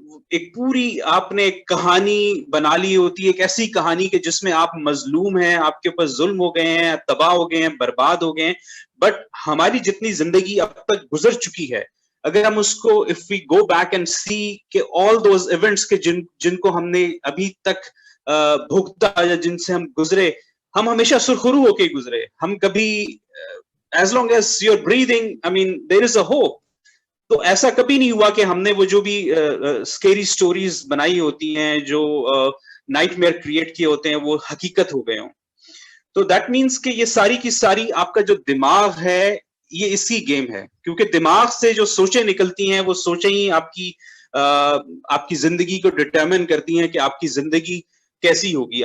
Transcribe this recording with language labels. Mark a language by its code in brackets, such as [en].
[ur] ایک پوری آپ نے ایک کہانی بنا لی ہوتی ہے, ایک ایسی کہانی کہ جس میں آپ مظلوم ہیں, آپ کے اوپر ظلم ہو گئے ہیں, تباہ ہو گئے ہیں, برباد ہو گئے ہیں. بٹ ہماری جتنی زندگی اب تک گزر چکی ہے, اگر ہم اس کو [en] if we go back and see [ur] کہ [en] all those events [ur] کے جن کو ہم نے ابھی تک بھگتا یا جن سے ہم گزرے, ہم ہمیشہ سرخرو ہو کے گزرے. ہم کبھی [en] as long as you're breathing, I mean there is a hope. [ur] تو ایسا کبھی نہیں ہوا کہ ہم نے وہ جو بھی اسکیری سٹوریز بنائی ہوتی ہیں, جو نائٹ میئر کریٹ کیے ہوتے ہیں, وہ حقیقت ہو گئے ہوں. تو دیٹ مینس کہ یہ ساری کی ساری آپ کا جو دماغ ہے یہ اس کی گیم ہے, کیونکہ دماغ سے جو سوچیں نکلتی ہیں وہ سوچیں ہی آپ کی زندگی کو ڈٹرمن کرتی ہیں کہ آپ کی زندگی کیسی ہوگی.